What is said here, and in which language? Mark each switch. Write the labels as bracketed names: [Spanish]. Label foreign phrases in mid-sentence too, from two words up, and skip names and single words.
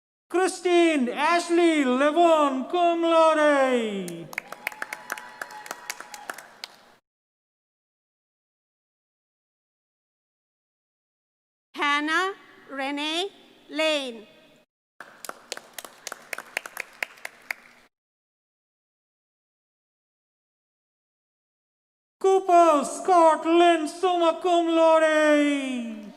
[English] Christine Ashley Levon, [Latin] cum laude. [English] Hannah Renee Lane. Cooper Scott Lynn, [Latin] summa cum laude.